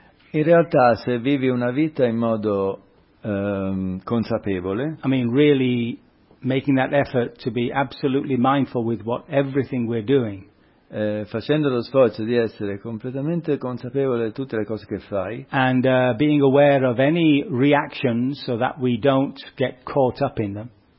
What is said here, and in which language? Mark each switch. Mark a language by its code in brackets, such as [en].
[it] in realtà, se vivi una vita in modo consapevole, [en] I mean, really making that effort to be absolutely mindful with what everything we're doing, [it] facendo lo sforzo di essere completamente consapevole di tutte le cose che fai, [en] and being aware of any reactions so that we don't get caught up in them,